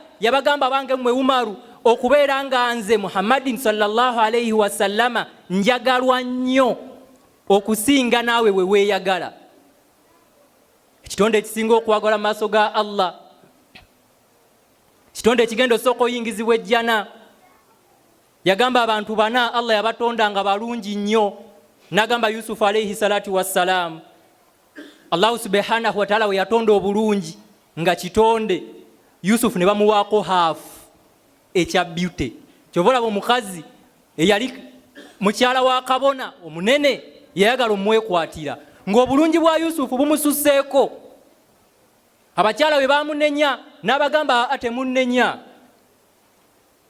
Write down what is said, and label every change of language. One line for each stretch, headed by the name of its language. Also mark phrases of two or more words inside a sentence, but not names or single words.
Ganda: Yabagamba bange mmwe Umaru, okubeera nga nze Muhammadin
Arabic: صلى الله عليه وسلم
Ganda: njagalwa nnyo okusinga naawe we weeyagala. Ekitonde ekisinga okwagala maaso ga Allah, kitonde ekigenda osooka oyingizibwa ejjana. Yagamba abantu 4 Allah yabatonda nga balungi nnyo. N'agamba Yusufu
Arabic: عليه الصلاة والسلام, الله سبحانه وتعالى
Ganda: we yatonda obulungi nga kitonde, Yusufu ne bamuwaako haafu ekya beauty. Kyova olaba omukazi eyali mukyala wa kabona omunene yayagala omwekwatira ng'obulungi bwa Yusufu bumususseeko. Abakyala we baamunenya n'abagamba ate munnenya.